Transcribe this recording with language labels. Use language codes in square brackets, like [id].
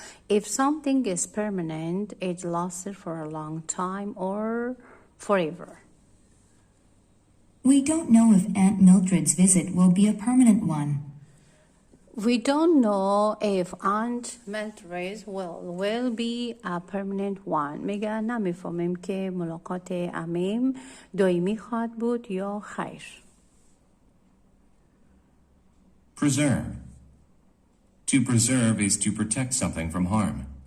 [en] If something is permanent it lasted for a long time or forever. We don't know if Aunt Mildred's visit will be a permanent one. We don't know if Aunt Mildred's will be a permanent one. [fa] میگه نمیفهمیم که ملاقات عمیم دائمی خواهد بود یا خیر. [en] Preserve. To preserve is to protect something from harm.